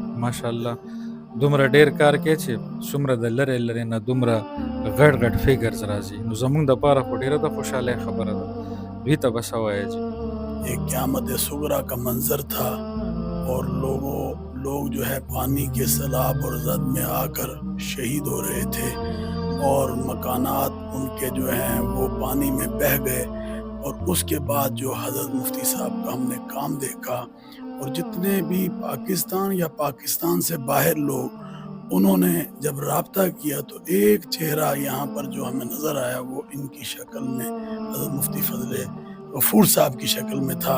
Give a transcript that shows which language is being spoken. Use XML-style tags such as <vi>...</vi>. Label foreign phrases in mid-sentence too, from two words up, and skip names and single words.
<ps>ماشاءالله دومره ډیر کار کوي چې څومره د لرې لرې نه دومره غټ غټ فیګرز راځي، نو زمونږ دپاره خو ډیره د خوشحالۍ خبره ده. دوی ته به څه وایې جي؟</ps> <ur>ایک قیامت صغرا کا منظر تھا اور لوگ جو ہے پانی کے سیلاب اور زد میں آ کر شہید ہو رہے تھے، اور مکانات ان کے جو ہیں وہ پانی میں بہہ گئے. اور اس کے بعد جو حضرت مفتی صاحب کا ہم نے کام دیکھا، اور جتنے بھی پاکستان یا پاکستان سے باہر لوگ، انہوں نے جب رابطہ کیا تو ایک چہرہ یہاں پر جو ہمیں نظر آیا وہ ان کی شکل میں حضرت مفتی فضل غفور صاحب کی شکل میں تھا.</ur>